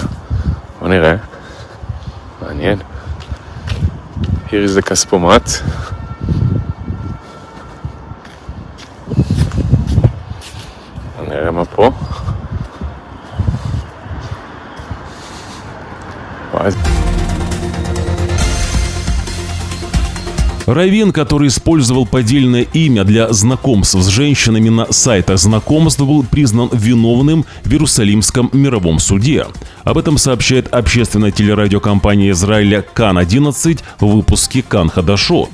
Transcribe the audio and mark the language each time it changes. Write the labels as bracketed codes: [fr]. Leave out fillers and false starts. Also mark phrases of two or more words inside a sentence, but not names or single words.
[he] בוא נראה. מעניין. [en] Here is the כספומט. [he] בוא נראה מה פה. וואי. [ru] Раввин, который использовал поддельное имя для знакомств с женщинами на сайтах знакомств, был признан виновным в Иерусалимском мировом суде. Об этом сообщает общественная телерадиокомпания Израиля Кан-11 в выпуске Кан Хадашот.